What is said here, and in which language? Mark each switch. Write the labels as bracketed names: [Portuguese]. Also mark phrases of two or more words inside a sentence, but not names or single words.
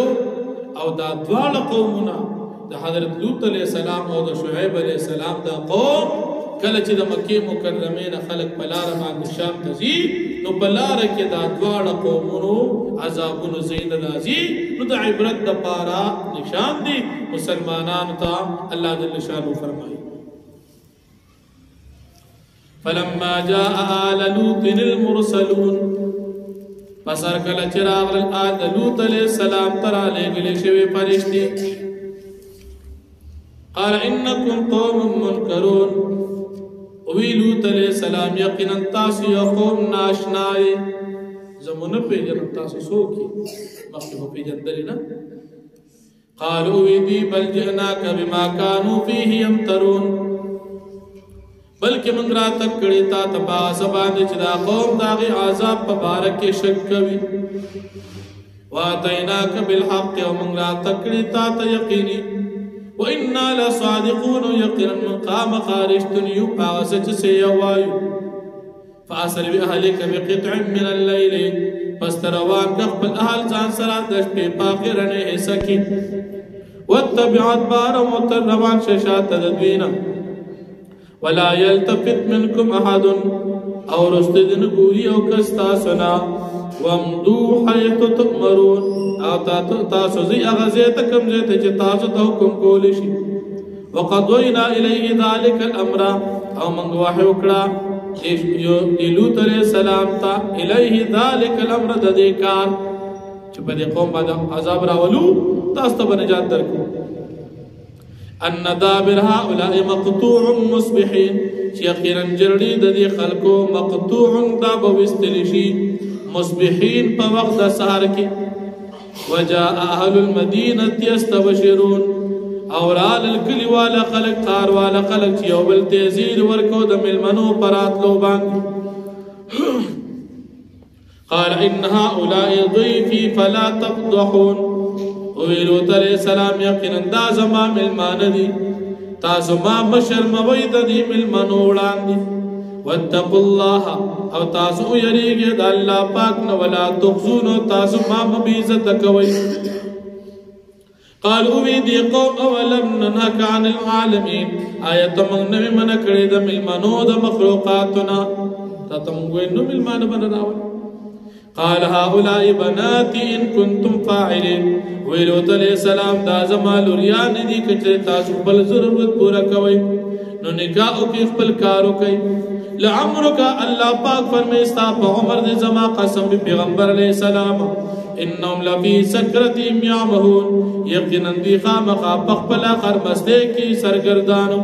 [Pashto] او دا دواړه قومونه د حضرت لوط علیه السلام او د شعیب علیه السلام دا قوم کله چې د مکې مکرمې نه خلک په لاره باندې شام ته ځي نو په لاره کې دا دواړه قومونو عذابونو ځایونه راځي. نو د عبرت دپاره نشان دی مسلمانانو ته. [Arabic] الله جل شانه فرمایي فلما جاء آل لوط المرسلون، [Pashto] پس هر کله چې راغلل آل د لوط علیه السلام ته رالېږلې شوې فرښتې، [Arabic] قال انکم قوم منکرون، [Pashto] وی لوط علیه السلام یقینا تاسو یو قوم ناشنا یې. زموږ نه پېژنم تاسو څوک یې، مخکې خو پېژندلې نه. [Arabic] قالوا [Pashto] وی دوی [Arabic] بل جئناک بما كانوا فيه يمترون، [Pashto] بلکې موږ راتګ کړي تا ته په هغه څه باندې چې دا قوم د هغې عذاب په باره کې شک کوي. [Arabic] واتیناک بالحق، [Pashto] او موږ راتګ کړي تا ته یقیني. [Arabic] وإنا لصادقون، [Pashto] یقینا موږ خامخا رښتوني یو په هغه څه چې څه یې وایو. [Arabic] فاسر بأهلک بقطع من الليل، [Pashto] پس ته روان کړه خپل اهل ځان سره د شپې په آخرنۍ حصه کې. [Arabic] واتبع ادبارهم، [Pashto] ورته روان شه شاته د دوی نه. [Arabic] ولا يلتفت منكم احد، [Pashto] او رسته دې نه ګوري او کس تاسو نه. [Arabic] وامضوا حيث تؤمرون، [Pashto] او تاسو ځئ هغه ځای ته کوم ځای ته چې تاسو ته حکم کولی شي. [Arabic] وقضينا إليه ذلك الأمر، [Pashto] او موږ وحی وکړه لوط علیه السلام ته [Arabic] إليه ذلك الأمر، [Pashto] د دې کار چې په دې قوم باندې عذاب راولو تاسو ته به نجات درکړو. [Arabic] ان دابر هؤلاء مقطوع مصبحين، [Pashto] چې یقینا جرړې د دې خلکو مقطوع دا به ویستلی شي مصبحین په وخت د سهار کې. [Arabic] وجاء اهل المدینه یستبشرون، [Pashto] او رال الکلی والا خلق قار والا خلق چې یو بل ته زیر ورکو د ملمنو پر راتلو باندې. [Arabic] قال ان هؤلاء ضيفي فلا تفضحون، [Pashto] لوط علیہ السلام یقینا دا زما ملمانه دي، تاسو ما مشرموئ د دې ملمنو وړاندې. [Arabic] واتقوا الله، [Pashto] او تاسو یریږئ د الله پاک نه. [Arabic] ولا تخزون، [Pashto] تاسو ما بې عزته کوئ. قالوا وی دی قوم [Arabic] اولم ننهک عن العالمین، [Pashto] آیا ته موږ نه وې منع کړې د ملمنو د مخلوقاتونه؟ تا ته موږ وایو نو ملمانه به نه راولئ. [Arabic] قال هؤلاء بناتي ان كنتم فاعلين، [Pashto] وی لوط علیہ السلام دا زما لوریان دي که چېرې تاسو خپل ضرورت پوره کوئ نو نکاح وکړئ، خپل کار وکړئ. لعمرک، الله پاک فرمایي ستا په عمر دې زما قسم وي پیغمبر علیہ السلام. [Arabic] انهم لفی سکرتهم یعمهون، [Pashto] یقینا دوی خامخا په خپله خرمستۍ کې سرګردانو.